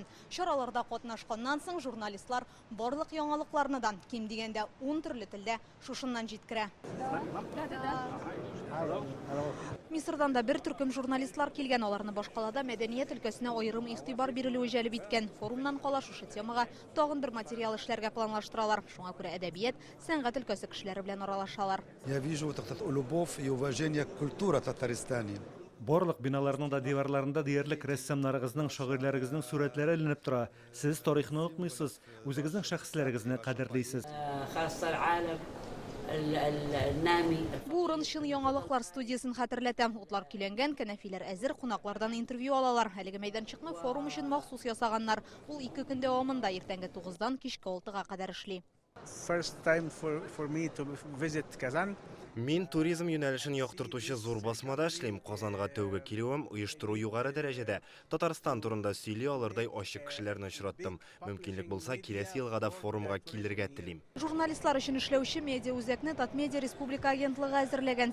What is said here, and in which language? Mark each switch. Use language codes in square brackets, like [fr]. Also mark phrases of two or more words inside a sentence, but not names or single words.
[tt] Чараларда катнашканнан соң журналистлар барлык яңалыкларны да ким дигәндә 10 төрле телдә шушыннан җиткерә. Мисырдан да бер төркем журналистлар килгән, аларны башкалада мәдәният өлкәсенә аерым игътибар бирелүе җәлеп иткән. Форумнан кала шушы темага тагын бер материал эшләргә планлаштыралар. Шуңа күрә әдәбият, сәнгать өлкәсе кешеләре белән аралашалар. [ru] Я вижу любовь и уважение к культуре Татарстана. [tt] Барлык биналарның да диварларында диярлек рәссамнарыгызның, шагыйрьләрегезнең сурәтләре эленеп тора. Сез тарихны онытмыйсыз, үзегезнең шәхесләрегезне кадерлисез. Бу урын чын яңалыклар студиясын хәтерләтә. Утлар көйләнгән, кәнәфиләр әзер, кунаклардан интервью алалар. Әлеге мәйданчыкны форум өчен махсус ясаганнар. Ул 2 көн дәвамында иртәнге 9-дан кичке 6-га кадәр эшли. [en] First time for me to visit Kazan. [tt] Мин туризм юнәлешен яктыртучы зур басмада эшлим. Казанга тәүге килүем оештыру югары дәрәҗәдә. Татарстан турында сөйли алырдай ачык кешеләрне очраттым. Мөмкинлек булса, киләсе елга да форумга килергә телим. Журналистлар өчен эшләүче медиа үзәкне Татмедиа Республика агентлыгы әзерләгән.